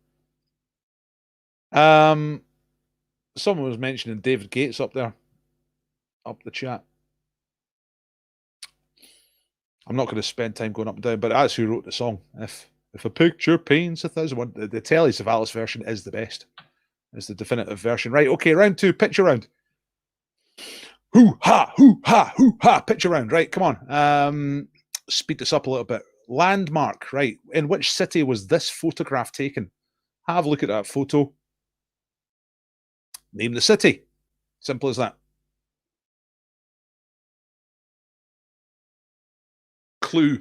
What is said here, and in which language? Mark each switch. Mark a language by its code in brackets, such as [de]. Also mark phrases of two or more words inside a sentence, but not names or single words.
[en] Um, Someone was mentioning David Gates up there, up the chat. I'm not going to spend time going up and down, but that's who wrote the song. If a picture paints 1,000 the Telly Savalas version is the best. It's the definitive version. Right, okay, round two, picture round. Hoo ha, hoo ha, hoo ha, picture round. Right, come on. Speed this up a little bit. Landmark, right. In which city was this photograph taken? Have a look at that photo. Name the city. Simple as that. Clue.